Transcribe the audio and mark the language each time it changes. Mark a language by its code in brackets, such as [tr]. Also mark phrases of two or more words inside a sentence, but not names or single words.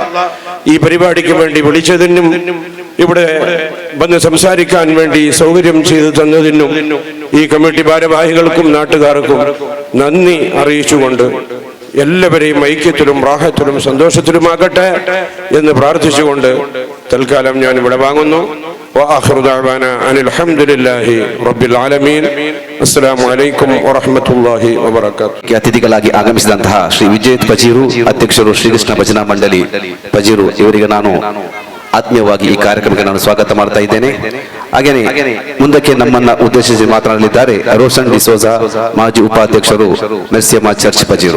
[ml] ഈ പരിപാടിക്ക് വേണ്ടി വിളിച്ചതിനും ഇവിടെ വന്ന് സംസാരിക്കാൻ വേണ്ടി സൗകര്യം ചെയ്തു തന്നതിനും ഈ കമ്മിറ്റി ഭാരവാഹികൾക്കും നാട്ടുകാർക്കും നന്ദി അറിയിച്ചുകൊണ്ട് എല്ലാവരെയും ഐക്യത്തിലും റാഹത്തിലും സന്തോഷത്തിലുമാകട്ടെ എന്ന് പ്രാർത്ഥിച്ചുകൊണ്ട് തൽക്കാലം ഞാൻ ഇവിടെ വാങ്ങുന്നു. [ar] وآخر دعوانا أن الحمد لله رب العالمين. السلام عليكم ورحمة الله وبركاته. [kn] ಅತಿಥಿಗಳಾಗಿ ಆಗಮಿಸಿದಂತಹ ಶ್ರೀ ವಿಜಯ್ ಪಜೀರು, ಅಧ್ಯಕ್ಷರು ಶ್ರೀಕೃಷ್ಣ ಭಜನಾ ಮಂಡಳಿ ಪಜೀರು, ಇವರಿಗೆ ನಾನು ಆತ್ಮೀಯವಾಗಿ ಈ ಕಾರ್ಯಕ್ರಮಕ್ಕೆ ನಾನು ಸ್ವಾಗತ ಮಾಡ್ತಾ ಇದ್ದೇನೆ. ಹಾಗೇನೆ ಮುಂದಕ್ಕೆ ನಮ್ಮನ್ನ ಉದ್ದೇಶಿಸಿ ಮಾತನಾಡಲಿದ್ದಾರೆ ರೋಷನ್ ಡಿಸೋಜಾ, ಮಾಜಿ ಉಪಾಧ್ಯಕ್ಷರು ಮೆರ್ಸಿಯಮ್ಮ ಚರ್ಚ್ ಪಜೀರು.